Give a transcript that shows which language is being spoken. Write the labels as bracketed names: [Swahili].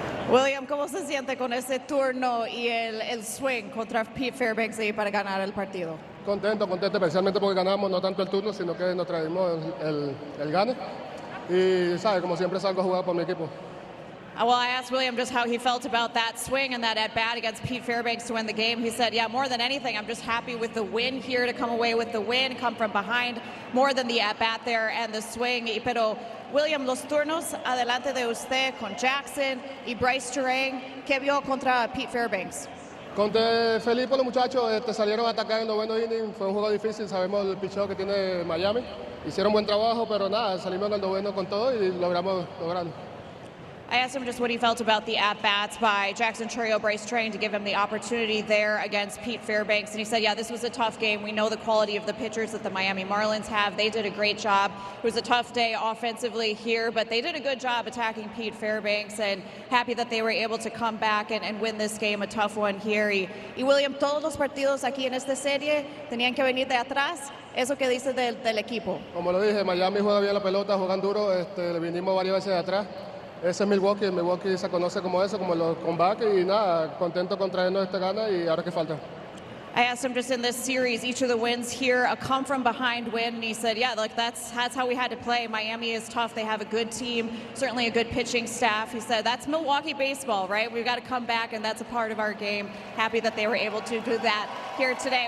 [Spanish] William, ¿cómo se siente con ese turno y el swing contra Pete Fairbanks ahí para ganar el partido? Contento, especialmente porque ganamos no tanto el turno, sino que nos traímos el gane. Y, ¿sabes? Como siempre salgo a jugar por mi equipo. [English] Well, I asked William just how he felt about that swing and that at-bat against Pete Fairbanks to win the game. He said, yeah, more than anything, I'm just happy with the win here, to come away with the win, come from behind, more than the at-bat there and the swing. [Spanish] Pero, William, los turnos adelante de usted con Jackson y Bryce Terang, ¿qué vio contra Pete Fairbanks? Conté feliz por los muchachos, salieron a atacar en 9º inning, fue un juego difícil, sabemos el picheo que tiene Miami. Hicieron buen trabajo, pero nada, salimos en el 9º con todo y logramos lograrlo. [English] I asked him just what he felt about the at-bats by Jackson Chourio, Bryce Terang to give him the opportunity there against Pete Fairbanks. And he said, yeah, this was a tough game. We know the quality of the pitchers that the Miami Marlins have. They did a great job. It was a tough day offensively here, but they did a good job attacking Pete Fairbanks, and happy that they were able to come back and win this game, a tough one here. [Spanish] Y William, todos los partidos aquí en esta serie tenían que venir de atrás. Eso que dice del equipo. Como lo dije, Miami juega bien la pelota, juegan duro, le vinimos varias veces de atrás. Ese es Milwaukee, Milwaukee se conoce como eso, como los combates, y nada, contento con traernos esta gana y ahora que falta. [English] I asked him just in this series, each of the wins here, a come from behind win, and he said, yeah, like that's how we had to play. Miami is tough. They have a good team, certainly a good pitching staff. He said, that's Milwaukee baseball, right? We've got to come back, and that's a part of our game. Happy that they were able to do that here today.